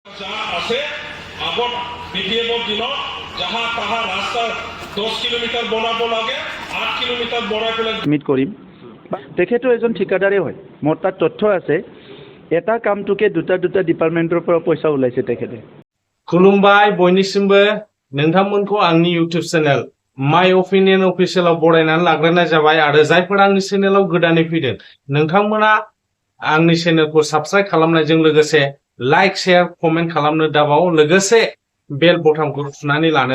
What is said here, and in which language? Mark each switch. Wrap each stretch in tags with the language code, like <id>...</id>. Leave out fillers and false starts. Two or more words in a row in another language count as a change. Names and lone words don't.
<as>যা আছে আগত বিডিএফৰ দিনত যাহা তাহা ৰাস্তা 10 কিলোমিটাৰ বনাব লাগে 8 কিলোমিটাৰ বনাই পেলাই মিট কৰিম তেখেতো এজন ঠিকাদাৰে হয় মোৰ তাত তথ্য আছে এটা কামটোকে দুটা ডিপাৰ্টমেণ্টৰ পৰা পইচা ওলাইছে তেখেতে</as> <brx>खुलुमबाय बयनिसिमबो नोंथांमोनखौ आंनि इउटिउब चेनेल माय अपिनियन अफिसियेलाव बरायनानै लाग्रोनाय जाबाय आरो जायफोरा आंनि चेनेलाव गोदानै फैदों नोंथांमोना आंनि चेनेलखौ साबस्क्राइब खालामनायजों लोगोसे</brx> <en>like share comment</en> <brx>खालामनो दाबाव लोगोसे बेल बटनखौ थुनानै लानो</brx>